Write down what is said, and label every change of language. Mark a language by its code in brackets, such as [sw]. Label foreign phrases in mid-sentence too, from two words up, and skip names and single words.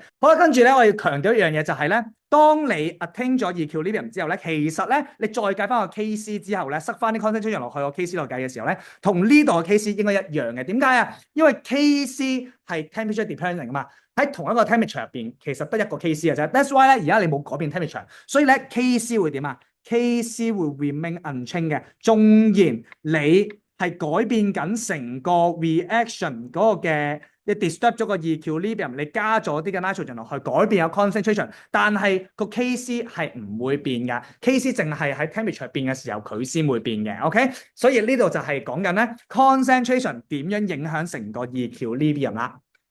[yue] 好啦，跟住咧，我要強調一樣嘢就係咧，當你 attain 咗 equilibrium 之後咧，其實咧你再計翻個 Kc 之後咧，塞翻啲 concentration 落去個 Kc 度計嘅時候咧，同呢度嘅 Kc 應該一樣嘅。點解啊？因為 Kc 係 [en] temperature dependent [yue] 啊嘛，喺同一個 temperature 入邊，其實得一個 Kc 嘅啫。 [en] That's why [yue] 咧，而家你冇改變 temperature，所以咧 Kc 會點啊？Kc 會 [en] remain unchanged [yue] 嘅，縱然你係改變緊成個 reaction 嗰個嘅，你 disturb 咗個 equilibrium，你加咗啲嘅 nitrogen 落去，改變個 concentration，但係個 Kc 係唔會變㗎。Kc 淨係喺 temperature 變嘅時候佢先會變嘅。OK，所以呢度就係講緊咧 concentration 點樣影響成個 equilibrium 啦。